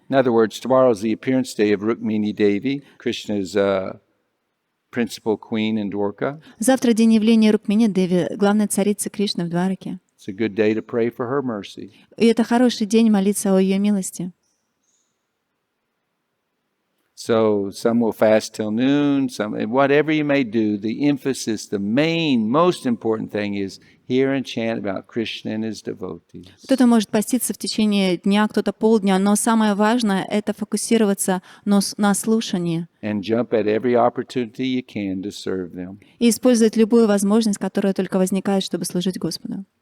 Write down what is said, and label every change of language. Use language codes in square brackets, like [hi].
[en] In other words, tomorrow is the appearance day of Rukmini Devi, Krishna's principal queen in Dwarka. [ru] Завтра день явления Рукмини Деви, главной царицы Кришны в Двараке. [en] It's a good day to pray for her mercy. [ru] И это хороший день молиться о ее милости. [en] So some will fast till noon, whatever you may do, the emphasis, the main, most important thing is hear and chant about Krishna and his devotees. [ru] Кто-то может поститься в течение дня, кто-то полдня, но самое важное — это фокусироваться на слушании. [en] And jump at every opportunity you can to serve them. [ru] И использовать любую возможность, которая только возникает, чтобы служить Господу.